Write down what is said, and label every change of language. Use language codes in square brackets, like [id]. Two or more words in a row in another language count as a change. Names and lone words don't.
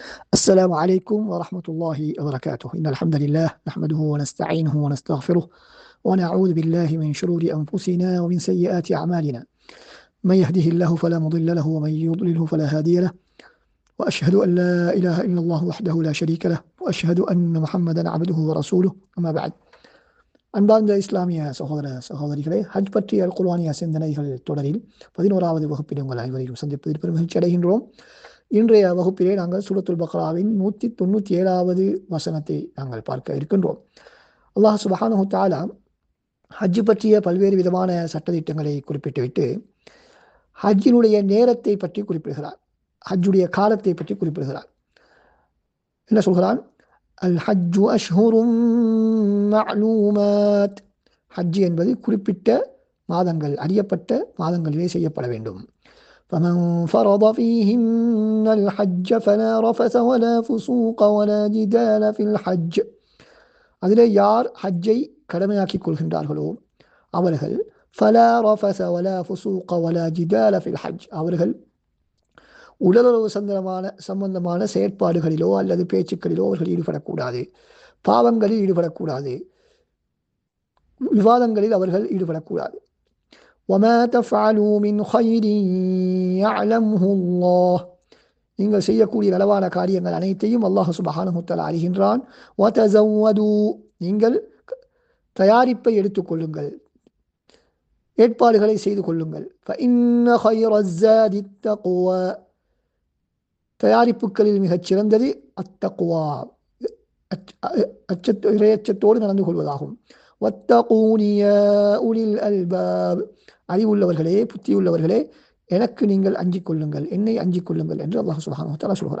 [ar] السلام عليكم ورحمة الله وبركاته. إن الحمد لله نحمده ونستعينه ونستغفره ونعوذ بالله من شرور أنفسنا ومن سيئات أعمالنا. من يهده الله فلا مضل له ومن يضلله فلا هادي له، وأشهد أن لا إله إلا الله وحده لا شريك له، وأشهد أن محمدا عبده ورسوله. أما بعد. [ta] அன்பார்ந்த இஸ்லாமிய சகோதர சகோதரிகளே, ஹஜ் பற்றிய குர்ஆனிய சிந்தனைகள் தொடரில் 11வது வகுப்பில் உங்கள் அனைவரையும் சந்திப்பதில் பெரும் மகிழ்ச்சி அடைகின்றோம். இன்றைய வகுப்பிலே நாங்கள் சூரத்துல் பக்ராவின் 197வது வசனத்தை நாங்கள் பார்க்க இருக்கின்றோம். அல்லாஹ் [ar] سبحانه تعالى [ta] ஹஜ் பற்றிய பல்வேறு விதமான சட்டதிட்டங்களை குறிப்பிட்டுவிட்டு ஹஜ்ஜினுடைய நேரத்தை பற்றி குறிப்பிடுகிறார், ஹஜ்ஜுடைய காலத்தை பற்றி குறிப்பிடுகிறார். என்ன சொல்கிறான்? [ar] ال حج أشهر معلومات. [ta] ஹஜ் என்பது குறிப்பிட்ட மாதங்கள், அறியப்பட்ட மாதங்களிலே செய்யப்பட வேண்டும். [ar] فمن فرض فيهن الحج فلا رفث ولا فسوق ولا جدال في الحج. [ta] அதிலே யார் ஹஜ்ஜை கடமையாக்கிக் கொள்கின்றார்களோ அவர்கள் [ar] فلا رفث ولا فسوق ولا جدال في الحج, [ta] அவர்கள் உடலுறவு சம்பந்தமான செயற்பாடுகளிலோ அல்லது பேச்சுக்களிலோ அவர்கள் ஈடுபடக்கூடாது, பாவங்களில் ஈடுபடக்கூடாது, விவாதங்களில் அவர்கள் ஈடுபடக்கூடாது. [ar] وَمَا تَفْعَلُوا مِنْ خَيْرٍ يَعْلَمْهُ اللَّهُ. [ta] நீங்கள் செய்யக்கூடிய நலவான காரியங்கள் அனைத்தையும் அல்லாஹ் [ar] سبحانه و تعالى [ta] அறிகின்றான். وَتَزَوَّدُوا, நீங்கள் தயாரிப்பை எடுத்துக்கொள்ளுங்கள், ஏற்பாடுகளை செய்து கொள்ளுங்கள். [ar] فَإِنَّ خَيْرَ الزَّادِ التَّقْوَى, [ta] தயாரிப்புகளில் மிகச் சிறந்தது அத்தக்வா, இறையச்சத்தோடு நடந்து கொள்வதாகும். [ar] واتقون يا أولي الألباب, [ta] அறிவுள்ளவர்களே, புத்தியுள்ளவர்களே, எனக்கு நீங்கள் அஞ்சிக் கொள்ளுங்கள், என்னை அஞ்சிக் கொள்ளுங்கள் என்று அல்லாஹ் [ar] سبحانه و تعالى [ta] சொல்கிறார்.